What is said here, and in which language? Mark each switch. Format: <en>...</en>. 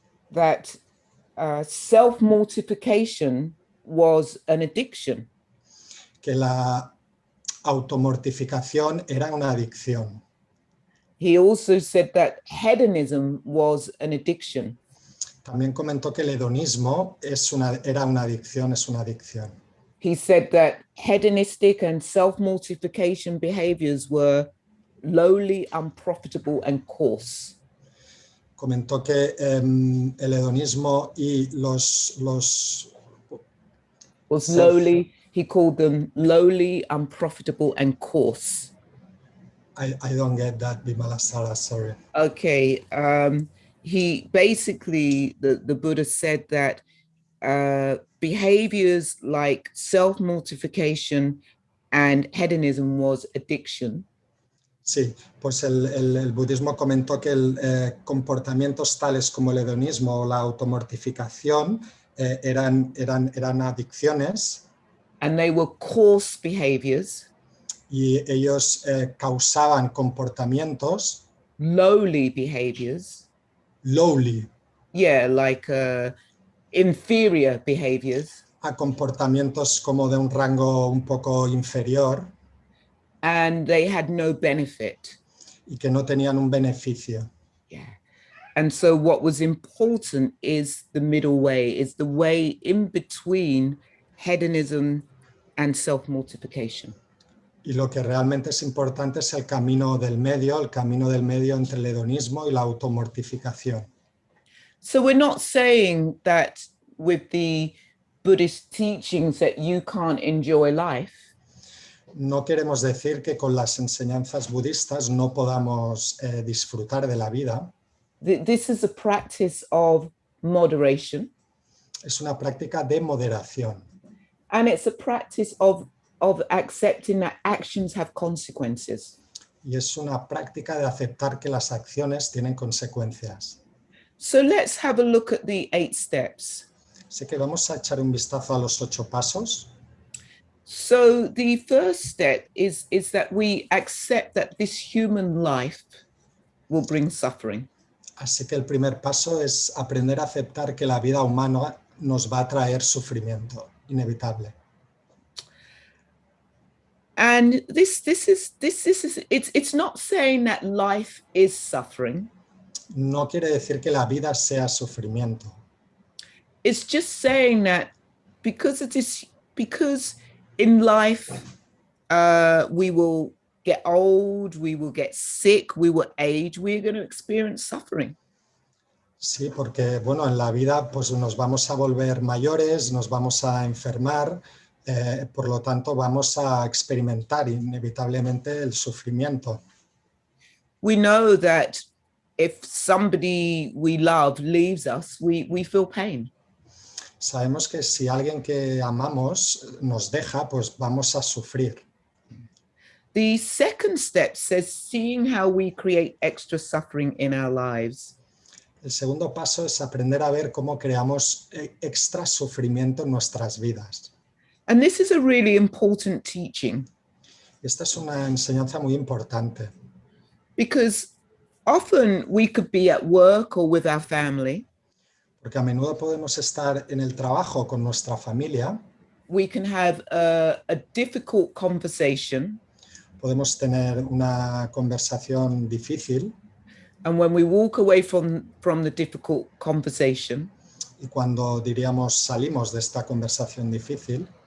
<en>That self-mortification was an addiction.</en> <es>Que la automortificación era una adicción.</es> <en>He also said that hedonism was an addiction.</en> <es>También comentó que el hedonismo era una adicción, es una adicción.</es> <en>He said that hedonistic and self-mortification behaviors were lowly, unprofitable, and coarse.</en> <es>Comentó que el hedonismo y</es> <en>was lowly, he called them lowly, unprofitable, and coarse. I don't get that, Vimalasara, sorry. Okay, he basically, the Buddha said that behaviors like self-mortification and hedonism was addiction.</en> <es>Sí, pues el budismo comentó que comportamientos tales como el hedonismo o la automortificación eran adicciones.</es> <en>And they were coarse behaviors.</en> <es>Y ellos causaban comportamientos.</es> <en>Lowly behaviors. Lowly. Yeah, like inferior behaviors.</en> <es>A comportamientos como de un rango un poco inferior.</es> <en>And they had no benefit.</en> <es>Y que no tenían un beneficio.</es> <en>Yeah. And so what was important is the middle way, is the way in between hedonism and self-mortification.</en> <es>Y lo que realmente es importante es el camino del medio entre el hedonismo y la automortificación.</es> <en>So we're not saying that with the Buddhist teachings that you can't enjoy life.</en> <es>No queremos decir que con las enseñanzas budistas no podamos disfrutar de la vida.</es> <en>This is a practice of moderation,</en> <es>Es una práctica de moderación</es> <en>and it's a practice of accepting that actions have consequences.</en> <es>y es una práctica de aceptar que las acciones tienen consecuencias.</es> <en>So let's have a look at the 8 steps.</en> <es>Así que vamos a echar un vistazo a los 8 pasos.</es> <en>So the first step is that we accept that this human life will bring suffering.</en> <es>Así que el primer paso es aprender a aceptar que la vida humana nos va a traer sufrimiento inevitable.</es> <en>And it's not saying that life is suffering.</en> <es>No quiere decir que la vida sea sufrimiento.</es> <en>It's just saying that because in life we will get old, we will get sick, we will age, we're going to experience suffering.</en> <es>Sí, porque bueno, en la vida pues nos vamos a volver mayores, nos vamos a enfermar, por lo tanto vamos a experimentar inevitablemente el sufrimiento.</es> <en>We know that if somebody we love leaves us, we feel pain.</en> <es>Sabemos que si alguien que amamos nos deja, pues vamos a sufrir.</es> <en>The second step says seeing how we create extra suffering in our lives.</en> <es>El segundo paso es aprender a ver cómo creamos extra sufrimiento en nuestras vidas.</es> <en>And this is a really important teaching.</en> <es>Esta es una enseñanza muy importante,</es> <en>Because often we could be at work or with our family.</en> <es>porque a menudo podemos estar en el trabajo con nuestra familia,</es> <en>We can have a difficult conversation.</en> <es>podemos tener una conversación difícil</es> <en>And when we walk away from the difficult conversation,</en> <es>y cuando diríamos salimos de esta conversación difícil,</es>